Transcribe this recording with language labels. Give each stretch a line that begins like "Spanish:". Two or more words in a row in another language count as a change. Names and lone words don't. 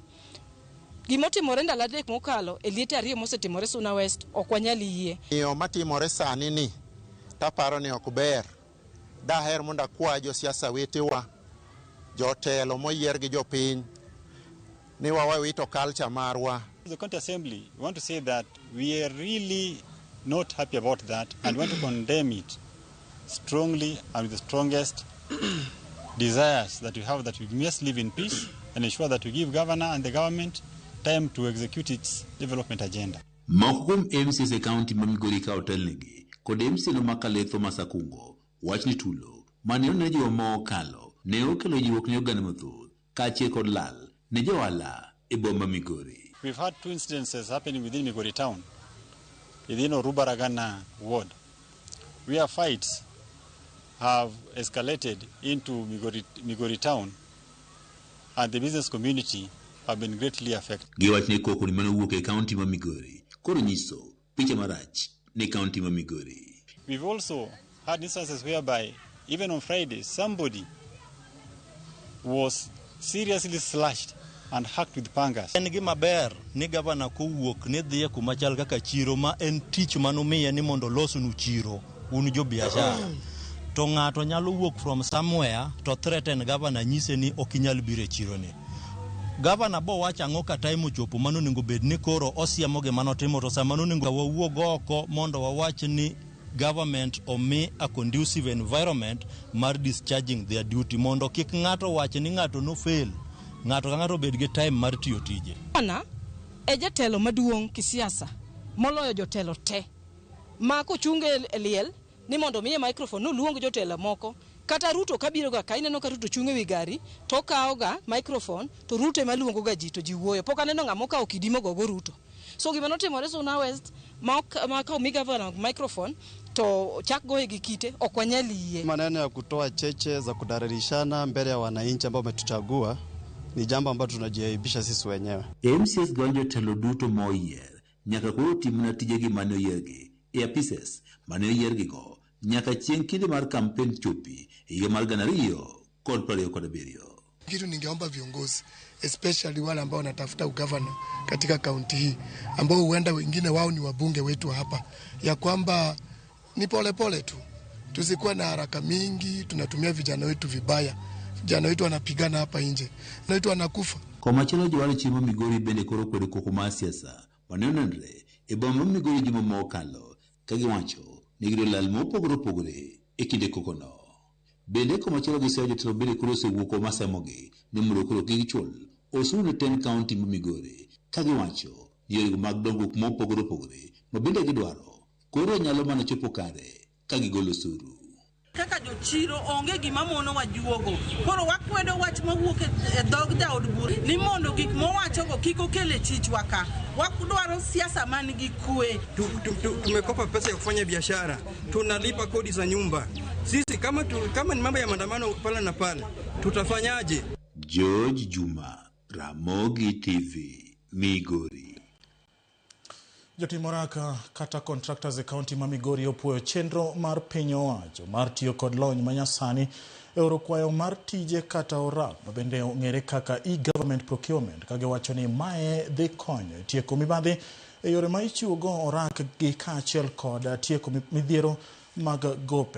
Luo (Kenya and Tanzania): Gimotimore ndalo adek mokalo e liete ariyo mosetimore Suna West ok wanyal yie. Yo matimore sani ni taparo ni ok ber. Daher mondo akwa jo siasa wetewa jotelo moyier gi jopiny ni wawito culture marwa.
English: The County Assembly, we want to say that we are really not happy about that and want to condemn it strongly and with the strongest desires that we have, that we must live in peace and ensure that we give governor and the government time to execute its development agenda.
Luo (Kenya and Tanzania): Mokum MCS County ma Migori ka hotel negi kod MC no makaletho masakungo wachni tulo mane onene jo mokalo ne okelo jiwok ne oganda mathoth kaachiel kod lal ne johala e boma Migori.
English: We've had 2 incidences happening within Migori town, within Orubaragana ward, where fights have escalated into Migori town, and the business community have been greatly affected.
Luo (Kenya and Tanzania): Giwach ne koko ni mane owuok e kaunti ma Migori koro nyiso picha marach ne kaunti ma Migori. We've also had instances whereby even on Friday somebody was seriously slashed and hacked with pangas. En gima ber ni gavana kowuok ne dhiye kuma chal kaka chiro ma en tich manomiye ni mondo losnu chiro un jo biashara. To ng'ato nyalo wuok
English: from somewhere to threaten
Luo (Kenya and Tanzania): gavana nyise ni okinyal biro e chiro ni. Gavana bo wacha ang'o ka time ochopo mano nego bed ni koro osiemo ge mano timo to sama nego wawuog oko mondo wawach ni government omi
English: a conducive environment
Luo (Kenya and Tanzania): mar
English: discharging their duty
Luo (Kenya and Tanzania): mondo kik ng'ato wach ni ng'ato no fail. Ng'ato ka ng'ato bed gi time mar tiyo tije. Ana e jatelo maduong' kisiasa moloyo jotelo te ma kochunge liel ni mondo miye microphone no luong jotelo moko kata Ruto kabiro ga kaineno ka Ruto chunge wi gari to kawo ga microphone to Ruto ema luongo ga ji to ji wuoyo pok aneno ng'amo kawo kidimo go Ruto. So gima notimore Suna West ma kawo mi
English: governor microphone
Luo (Kenya and Tanzania): to chak goe gi kite okwanyali yie.
Swahili: Maneno ya kutoa cheche za kudararishana mbele ya wananchi ambao wametuchagua ni jambo ambalo tunajiaibisha sisi wenyewe.
Luo (Kenya and Tanzania): MCS gonjo telo duto moyier nyaka koro timna tijegi mane oyiergi e apises mane oyiergigo nyaka chieng' kinde mar kampen chopi higa mar 2027.
Swahili: Kitu ningeomba viongozi especially wale ambao wanatafuta ugavana katika kaunti hii ambao huenda wengine wao ni wabunge wetu hapa, ya kwamba ni pole tu, tusikuwa na haraka mingi, tunatumia vijana wetu vibaya. Vijana wetu wanapigana hapa nje, na wetu wanakufa.
Luo (Kenya and Tanzania): Kwa machalo jowale chimo Migori bende koro kwede koko mar siasa manenre e boma Migori juma mokalo kagiwacho ni gido lal mopogore opogore e kinde kokono. Bende kwa machalo giseyo jotelo bende koro osewuoko masemogi ni mondo koro gichul osuru ne 10 kaunti ma Migori kagiwacho ni yore mag dongruok mopogore opogore ma bende gidwaro koro nyalo mana chopo kare kagigolo osuru. Kaka jochiro onge gima mono wajuogo koro wakwedo wach mawuok e dhog jaod bura ni mondo gik mowachogo kik okele chich waka wakudwaro siasa man gi kwe.
Swahili: Tumekopa pesa ya kufanya biashara, tunalipa kodi za nyumba. Sisi kama ni mambo ya maandamano pale na pale tutafanyaje? George Juma, Ramogi TV, Migori.
Luo (Kenya and Tanzania): Jotimoraka kata contractors e kaunti ma Migori opuoyo chenro mar piny owacho mar tiyo kod lony manyasani e oro kwayo mar tije kata orak ma bende ong'ere kaka
English: e-government procurement
Luo (Kenya and Tanzania): kagiwacho ni mae dhi konyo tieko mibadhi e yore ma ichiwogo orak gi kaachiel kod tieko midhiero mag gope.